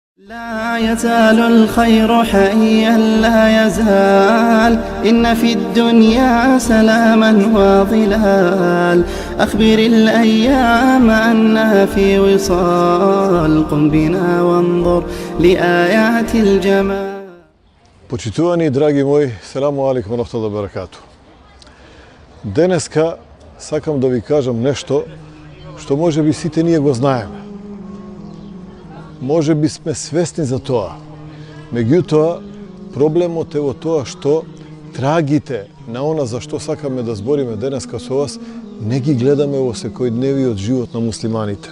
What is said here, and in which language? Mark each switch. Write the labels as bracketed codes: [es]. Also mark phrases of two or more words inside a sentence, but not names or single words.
[ar] لا يزال الخير حيا لا يزال إن في الدنيا سلاما وظلال أخبر الأيام أنها في وصال قم بنا وانظر لآيات الجمال. [mk] Почитувани драги мои, [ar] السلام عليكم ورحمة الله وبركاته. [mk] Денеска сакам да ви кажам нешто што може би сите ние го знаеме. Може би сме свесни за тоа. Меѓутоа, проблемот е во тоа што трагите на она за што сакаме да збориме денеска со вас, не ги гледаме во секојдневиот живот на муслиманите.